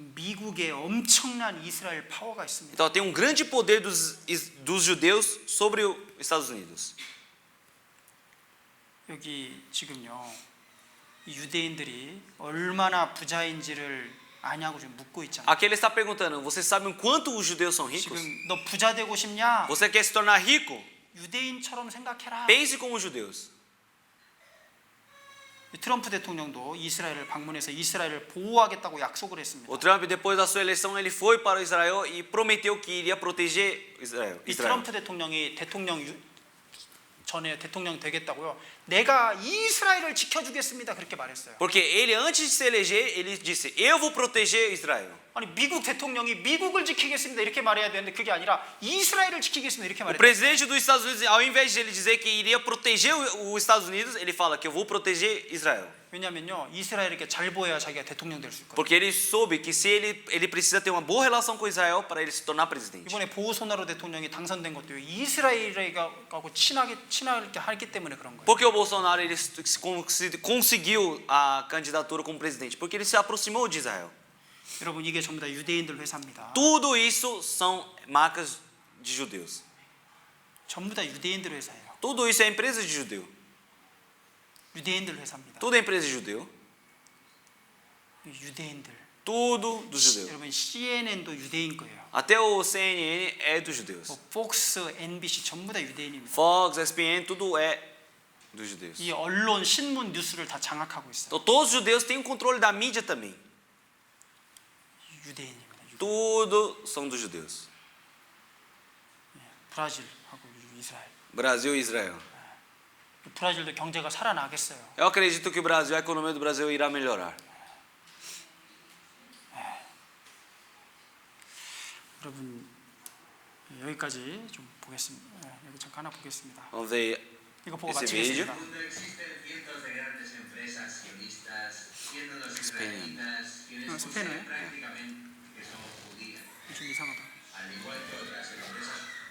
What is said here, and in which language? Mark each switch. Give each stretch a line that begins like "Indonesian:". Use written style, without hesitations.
Korean: 미국에 엄청난 이스라엘 파워가 있습니다.
Portuguese: Então tem grande poder dos judeus sobre os Estados Unidos.
Korean: 여기 지금요 이 유대인들이 얼마나 부자인지를 아냐고 지금 묻고 있잖아.
Portuguese: Aqui ele está perguntando: vocês sabem quanto os judeus são ricos?
Korean: 지금 너 부자 되고 싶냐?
Portuguese: Você quer se tornar rico?
Korean: 유대인처럼 생각해라.
Portuguese: Pense como os judeus.
Korean: 트럼프 대통령도 이스라엘을 방문해서 이스라엘을 보호하겠다고 약속을 했습니다.
Portuguese: O Trump, depois da sua eleição, ele foi para Israel e prometeu que iria proteger Israel.
Korean: 이 트럼프 대통령이 전에 대통령 되겠다고요. 내가 이스라엘을 지켜주겠습니다. 그렇게 말했어요.
Portuguese: Porque ele, antes de se eleger, ele disse: eu vou proteger Israel.
Korean: 아니 미국 대통령이 미국을 지키겠습니다. 이렇게 말해야 되는데 그게 아니라 이스라엘을 지키겠습니다. 이렇게
Portuguese: O
Korean: 말했어요.
Portuguese: presidente dos Estados Unidos, ao invés de ele dizer que iria proteger os Estados Unidos, ele fala que eu vou proteger Israel.
Korean: 왜냐면요. 이스라엘에게 잘 보여야 자기가 대통령 될 수 있거든요.
Portuguese: Porque ele soube que se ele precisa ter uma boa relação com Israel para ele se tornar presidente.
Korean: 이번에 보우소나로 대통령이 당선된 것도 이스라엘하고 친하게 하기 때문에 그런 거예요.
Portuguese: Porque o Bolsonaro ele conseguiu a candidatura como presidente? Porque ele se aproximou de Israel.
Korean: 여러분 이게 전부 다 유대인들 회사입니다.
Portuguese: Tudo isso são marcas de judeus.
Korean: 전부 다 유대인들 회사예요.
Portuguese: Tudo isso é empresa de judeu.
Korean: 유대인들 회사입니다.
Portuguese: Tudo é empresa de judeu.
Korean: 유대인들.
Portuguese: Tudo dos judeus.
Korean: 여러분 CNN도 유대인 거예요.
Portuguese: Até o CNN é dos judeus.
Korean: 뭐 폭스, NBC 전부 다 유대인입니다.
Portuguese: Fox, ESPN, tudo é dos judeus.
Korean: 이 언론, 신문, 뉴스를 다 장악하고 있어요.
Portuguese: Então todos os judeus têm o controle da mídia também.
Korean: 유대인입니다. 유대인.
Portuguese: Tudo são dos judeus.
Korean: 브라질하고 이스라엘.
Portuguese: Brasil e Israel.
Korean: 브라질도 경제가 살아나겠어요.
Portuguese: Eu acredito que o Brasil, a economia do Brasil irá melhorar.
Korean: 여러분 여기까지 좀 보겠습니다. 여기 잠깐 하나 보겠습니다.
Portuguese: Vamos ver
Korean: 이거 보고
Portuguese: esse vídeo.
Korean: 마치겠습니다.
Spanish: En el mundo existen cientos de grandes empresas sionistas, siendo los israelitas quienes No, poseen espera, prácticamente que son judías,
Korean: 좀 이상하다.
Spanish: al igual que otras empresas.